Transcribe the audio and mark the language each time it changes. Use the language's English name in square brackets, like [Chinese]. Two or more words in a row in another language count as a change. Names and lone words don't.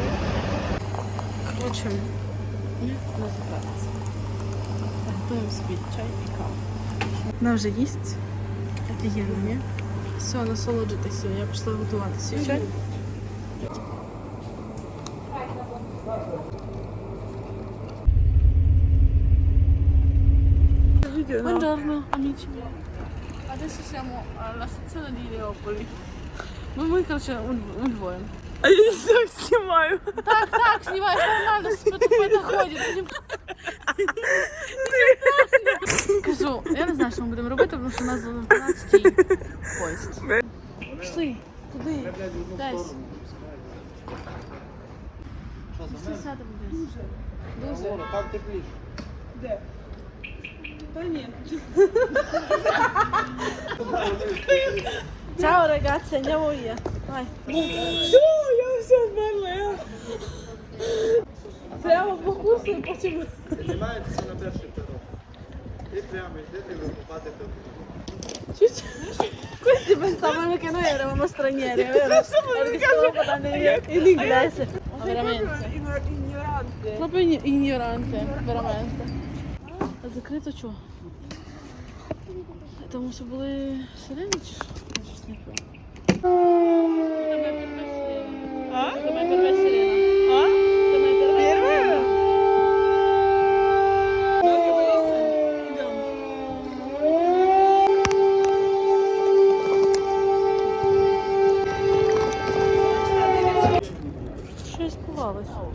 [Ukrainian] Коротше, ми на заправці. Готуємо собі чай і каву. Вона вже їсть. Офігенно, ні? Все, насолоджуйтеся. Я пішла готувати свій чай. [Italian] Buongiorno amici miei. Adesso siamo alla stazione di Leopoli. [Ukrainian] Ми, коротше, удвоєм. А я все знімаю. Так, снимаешь, нормально, по доході. Кажу, я не знаю, що ми будемо робити, тому що у нас за 12-й поїзд. Пішли, туди, десь. Пішли, сядемо. Дуже. Там тепліше. Де? Та ні. [Italian] Ciao ragazzi, andiamo via. Vai. [Ukrainian] Що? Я все вмерла. Прямо покусу і потім... Піднімаєтеся на перший пирог. І прямо йдете, ви попадете. [Italian] Questi pensavano che noi eravamo stranieri, vero? Perché stavamo parlando in inglese. Ma veramente. [Ukrainian] Ігноранти. [Italian] Proprio ignorante, veramente. [Ukrainian] А закрито чого? Тому що були сирени чи що? Я щось не пам'ятаю. А? Це моя перша сирена. А? Це моя перша [Russian] Первая? [Ukrainian] сирена. Щось сховалось.